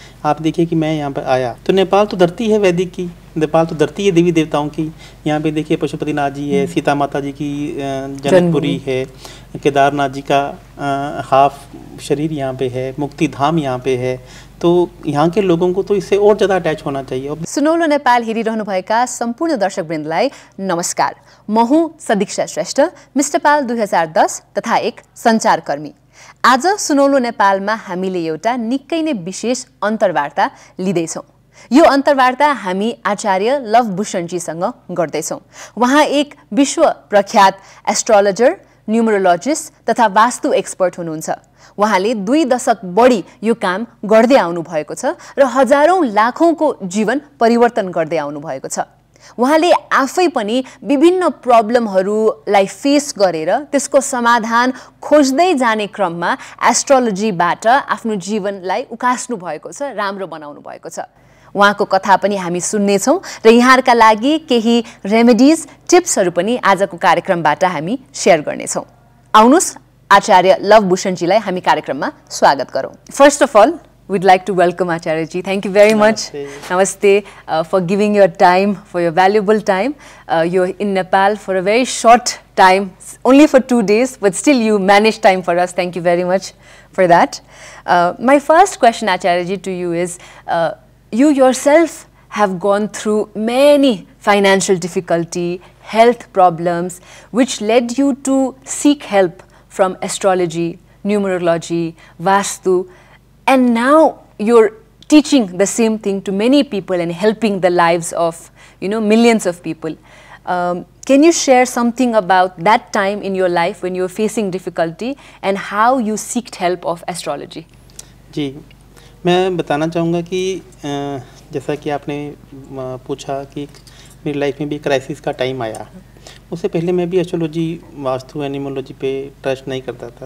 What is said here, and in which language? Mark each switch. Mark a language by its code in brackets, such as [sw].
[hi] आप देखिए कि मैं यहाँ पर आया तो नेपाल तो धरती है वैदिक की, नेपाल तो धरती है देवी देवताओं की। यहाँ पे देखिए पशुपतिनाथ जी है, सीता माता जी की जनकपुरी है, केदारनाथ जी का हाफ शरीर यहाँ पे है, मुक्ति धाम यहाँ पे है। तो यहाँ के लोगों को तो इससे और ज़्यादा अटैच होना चाहिए। [ne] सुनौलो नेपाल हेरिरहनुभएका सम्पूर्ण दर्शकवृन्दलाई नमस्कार। म हुँ सदिक्षा श्रेष्ठ, मिस नेपाल 2010 तथा एक सञ्चारकर्मी। आज सुनौलो नेपालमा हामीले एउटा निकै नै विशेष अन्तर्वार्ता लिँदैछौँ। यो अन्तर्वार्ता हामी आचार्य लवभूषणजीसँग गर्दैछौँ। उहाँ एक विश्व प्रख्यात एस्ट्रोलोजर, न्युमरोलोजिस्ट तथा वास्तु एक्सपर्ट हुनुहुन्छ। उहाँले 2 दशक बढी यो काम गर्दै आउनु भएको छ र हजारौं लाखौंको जीवन परिवर्तन गर्दै आउनु भएको छ। उहाँले आफै पनि विभिन्न प्रब्लमहरूलाई फेस गरेर त्यसको समाधान खोज्दै जाने क्रममा एस्ट्रोलोजीबाट आफ्नो जीवनलाई उकास्नु भएको छ, राम्रो बनाउनु भएको छ। उहाँको कथा पनि हामी सुन्नेछौँ र यहाँहरूका लागि केही रेमेडिज, टिप्सहरू पनि आजको कार्यक्रमबाट हामी शेयर गर्नेछौँ। आउनुहोस् आचार्य लवभूषणजीलाई हामी कार्यक्रममा स्वागत गरौँ। [en] First of all, we'd like to welcome Acharya ji. Thank you very much. Namaste for giving your time, for your valuable time. You're in Nepal for a very short time, only for 2 days, but still you managed time for us. Thank you very much for that. My first question, Acharya ji, to you is, you yourself have gone through many financial difficulty, health problems, which led you to seek help from astrology, numerology, vastu, and now you're teaching the same thing to many people and helping the lives of, millions of people. Can you share something about that time in your life when you were facing difficulty and how you sought help of astrology? [hi] जी, मैं बताना चाहूँगा कि जैसा कि आपने पूछा कि मेरी लाइफ में भी क्राइसिस का टाइम आया। उससे पहले मैं भी एस्ट्रोलॉजी, वास्तु, एनिमोलॉजी पे ट्रस्ट नहीं करता था।